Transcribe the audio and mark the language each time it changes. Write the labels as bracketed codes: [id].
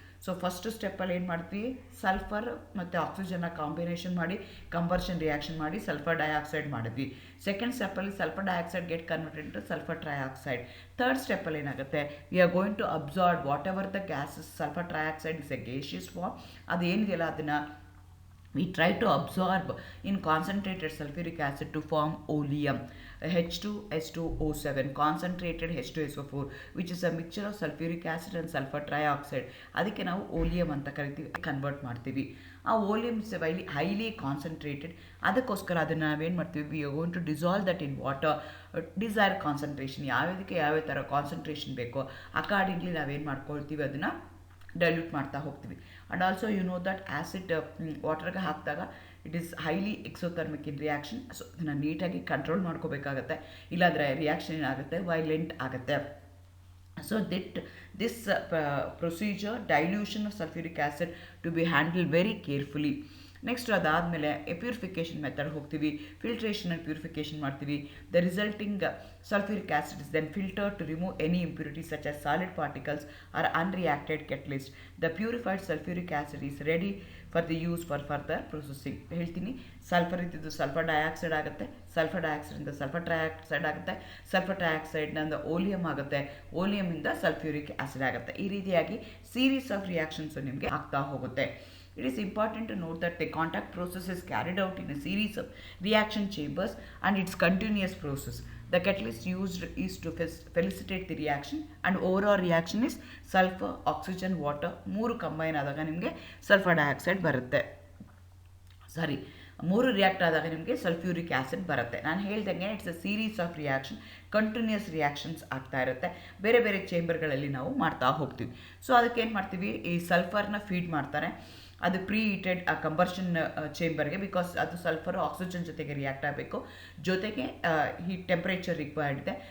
[kn] So first ಸ್ಟೆಪ್ಪಲ್ಲಿ ಏನು ಮಾಡ್ತೀವಿ, sulphur ಮತ್ತು ಆಕ್ಸಿಜನ್ನ ಕಾಂಬಿನೇಷನ್ ಮಾಡಿ ಕಂಬರ್ಷನ್ ರಿಯಾಕ್ಷನ್ ಮಾಡಿ ಸಲ್ಫರ್ ಡೈಆಕ್ಸೈಡ್ ಮಾಡಿದ್ವಿ. [en] Second ಸ್ಟೆಪ್ಪಲ್ಲಿ sulphur dioxide get converted to sulphur trioxide. [kn] Third ಸ್ಟೆಪ್ಪಲ್ಲಿ ಏನಾಗುತ್ತೆ, [en] We are going to absorb whatever the gases. Sulphur trioxide is a gaseous form, [kn] ಅದೇನಿದೆಯಲ್ಲ ಅದನ್ನು [en] we try to absorb in concentrated sulfuric acid to form oleum, H2SO4, concentrated H2SO4, which is a mixture of sulfuric acid and sulfur trioxide. [kn] ಅದಕ್ಕೆ ನಾವು ಓಲಿಯಂ ಅಂತ ಕರಿತೀವಿ, convert ಮಾಡ್ತೀವಿ. ಆ ಓಲಿಯಂ [en] Is highly concentrated. [kn] ಅದಕ್ಕೋಸ್ಕರ ಅದನ್ನು ನಾವೇನು ಮಾಡ್ತೀವಿ, [en] We are going to dissolve that in water. [kn] Desire concentration, ಯಾವ್ಯಾವುದಕ್ಕೆ ಯಾವ್ಯಾವ ಥರ ಕಾನ್ಸಂಟ್ರೇಷನ್ ಬೇಕೋ ಅಕಾರ್ಡಿಂಗ್ಲಿ ನಾವೇನು ಮಾಡ್ಕೊಳ್ತೀವಿ, ಅದನ್ನು ಡೈಲ್ಯೂಟ್ ಮಾಡ್ತಾ ಹೋಗ್ತೀವಿ. [en] and also you know that acid [kn] ವಾಟರ್ಗೆ ಹಾಕಿದಾಗ [en] It is highly exothermic in reaction. [kn] So ಇದನ್ನು ನೀಟಾಗಿ ಕಂಟ್ರೋಲ್ ಮಾಡ್ಕೋಬೇಕಾಗತ್ತೆ, ಇಲ್ಲಾಂದರೆ ರಿಯಾಕ್ಷನ್ ಏನಾಗುತ್ತೆ, ವೈಲೆಂಟ್ ಆಗುತ್ತೆ. [en] So that this procedure, dilution of sulfuric acid, to be handled very carefully. [kn] Next ಅದಾದಮೇಲೆ ಪ್ಯೂರಿಫಿಕೇಷನ್ ಮೆಥಡ್ ಹೋಗ್ತೀವಿ, filtration and purification ಮಾಡ್ತೀವಿ. [en] The resulting sulfuric acid is then filtered to remove any impurities such as solid particles or unreacted catalyst. The purified sulfuric acid is ready for the use for further processing. [kn] ಹೇಳ್ತೀನಿ, sulphur ಇದ್ದಿದ್ದು sulphur dioxide ಆಗುತ್ತೆ, sulphur ಡೈಆಕ್ಸೈಡಿಂದ sulphur trioxide ಆಗುತ್ತೆ, sulphur ಟ್ರೈಆಕ್ಸೈಡ್ನಿಂದ ಓಲಿಯಂ ಆಗುತ್ತೆ, ಓಲಿಯಮಿಂದ sulphuric acid ಆಗುತ್ತೆ. ಈ ರೀತಿಯಾಗಿ series of reactions ನಿಮಗೆ ಆಗ್ತಾ ಹೋಗುತ್ತೆ. [en] It is important to note that the contact process is carried out in a series of reaction chambers and it's continuous process. The catalyst used is to facilitate the reaction, and overall reaction is sulfur, oxygen, water, [kn] ಮೂರು combine ಆದಾಗ ನಿಮಗೆ sulphur dioxide ಬರುತ್ತೆ. ಮೂರು react ಆದಾಗ ನಿಮಗೆ sulphuric acid ಬರುತ್ತೆ. ನಾನು ಹೇಳ್ದಂಗೆ [en] it's a series of reaction, [kn] continuous reactions ಆಗ್ತಾ ಇರುತ್ತೆ. ಬೇರೆ ಬೇರೆ ಚೇಂಬರ್ಗಳಲ್ಲಿ ನಾವು ಮಾಡ್ತಾ ಹೋಗ್ತೀವಿ. ಸೊ ಅದಕ್ಕೆ ಏನು ಮಾಡ್ತೀವಿ, ಈ ಸಲ್ಫರ್ನ ಫೀಡ್ ಮಾಡ್ತಾರೆ. ಅದು ಪ್ರೀ ಹೀಟೆಡ್ ಕಂಬರ್ಷನ್ ಚೇಂಬರ್ಗೆ, ಬಿಕಾಸ್ ಅದು ಸಲ್ಫರ್ ಆಕ್ಸಿಜನ್ ಜೊತೆಗೆ ರಿಯಾಕ್ಟ್ ಆಗಬೇಕು, ಜೊತೆಗೆ ಹೀಟ್ ಟೆಂಪ್ರೇಚರ್ ರಿಕ್ವೈರ್ಡ್ ಇದೆ.